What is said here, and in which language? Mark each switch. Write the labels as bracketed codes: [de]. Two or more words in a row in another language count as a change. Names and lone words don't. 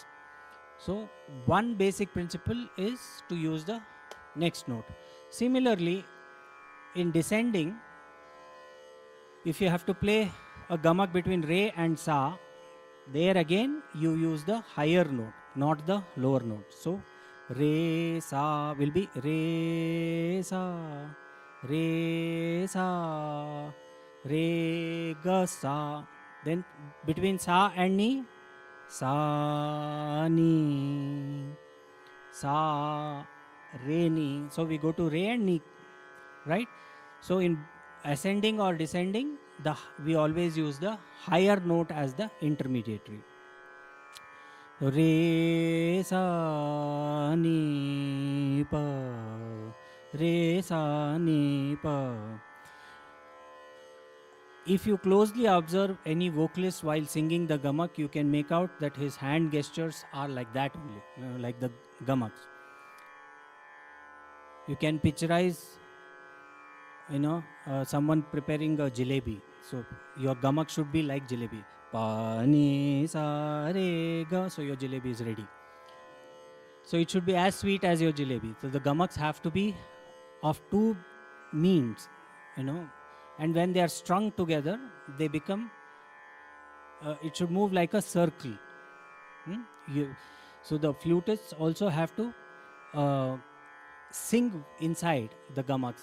[en] So one basic principle is to use the next note. Similarly, in descending, if you have to play a gamak between re and sa, there again you use the higher note, not the lower note. So re sa will be re sa, re sa, re ga sa. Then between sa and ni, sa ni, sa re ni. So we go to re and ni, right? So in ascending or descending, we always use the higher note as the intermediary. Re sa ni pa, re sa ni pa. If you closely observe any vocalist while singing the gamak, you can make out that his hand gestures are like that only, like the gamaks. You can picturize, someone preparing a jalebi. So your gamak should be like jalebi. Pa ni sa re ga. So your jalebi is ready. So it should be as sweet as your jalebi. So the gamaks have to be of two means, and when they are strung together, they become. It should move like a circle. So the flutists also have to sing inside the gamaks.